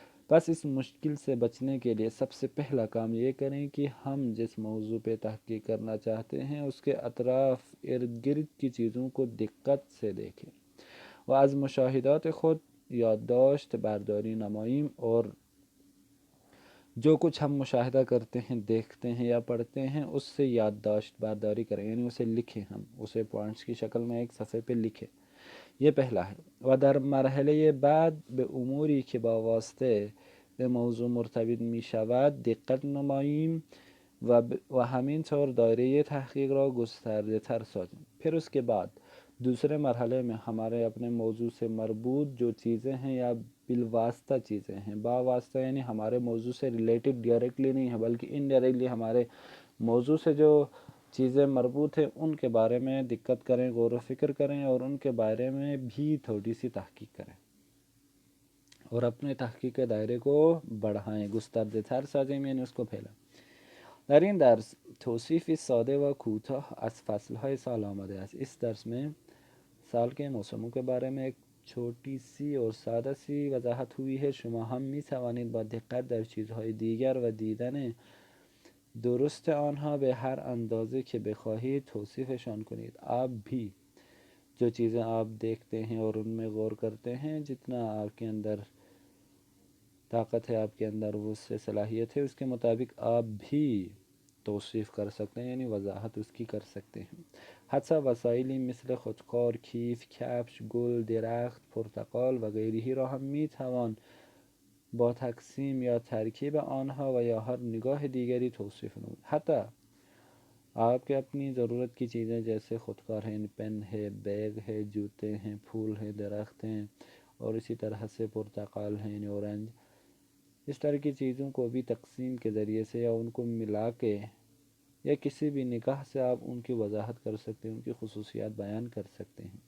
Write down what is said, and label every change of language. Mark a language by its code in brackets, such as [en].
[ur] بس اس مشکل سے بچنے کے لیے سب سے پہلا کام یہ کریں کہ ہم جس موضوع پہ تحقیق کرنا چاہتے ہیں اس کے اطراف ارد گرد کی چیزوں کو دقت سے دیکھیں [fa] و از مشاهدات خود یادداشت برداری نماییم [ur] اور جو کچھ ہم مشاہدہ کرتے ہیں، دیکھتے ہیں یا پڑھتے ہیں اس سے یادداشت برداری کریں، یعنی اسے لکھیں، ہم اسے پوائنٹس کی شکل میں ایک صفحے پہ لکھیں. یہ پہلا ہے. [fa] و در مرحله بعد به اموری که با واسطه به موضوع مرتبط می شود دقت نماییم و همینطور دایره تحقیق را گسترده تر سازیم. [ur] پھر اس کے بعد دوسرے مرحلے میں ہمارے اپنے موضوع سے مربوط جو چیزیں ہیں یا بالواسطہ چیزیں ہیں، با واسطہ یعنی ہمارے موضوع سے ریلیٹڈ ڈائریکٹلی نہیں ہے بلکہ انڈائریکٹلی ہمارے موضوع سے جو چیزیں مربوط ہیں ان کے بارے میں دقت کریں، غور و فکر کریں اور ان کے بارے میں بھی تھوڑی سی تحقیق کریں اور اپنے تحقیق کے دائرے کو بڑھائیں. [fa] گسترده تر سازیم [ur] یعنی اس کو پھیلائیں. [fa] در این درس توصیفی ساده و کوتاه از فصلهای سال آمده است. [ur] اس درس میں سال کے موسموں کے بارے میں ایک چھوٹی سی اور سادہ سی وضاحت ہوئی ہے. [fa] شما هم می توانید با دقت در چیزهای دیگر و دیدن درست آنها به هر اندازه که بخواهید توصیفشان کنید. [ur] آپ بھی جو چیزیں آپ دیکھتے ہیں اور ان میں غور کرتے ہیں، جتنا آپ کے اندر طاقت ہے، آپ کے اندر وہ سے صلاحیت ہے، اس کے مطابق آپ بھی توصیف کر سکتے ہیں، یعنی وضاحت اس کی کر سکتے ہیں. [fa] حتی وسائلی مثل خودکار، کیف، کفش، گل، درخت، پرتقال و غیره را هم می توان با تقسیم یا ترکیب آنها و یا هر نگاه دیگری توصیف نمود. [ur] حتی آپ کے اپنی ضرورت کی چیزیں جیسے خودکار ہیں، پین ہے، بیگ ہے، جوتے ہیں، پھول ہیں، درخت ہیں اور اسی طرح سے پرتقال ہیں یعنی اورنج، اس طرح کی چیزوں کو بھی تقسیم کے ذریعے سے یا ان کو ملا کے یا کسی بھی نگاہ سے آپ ان کی وضاحت کر سکتے ہیں، ان کی خصوصیات بیان کر سکتے ہیں.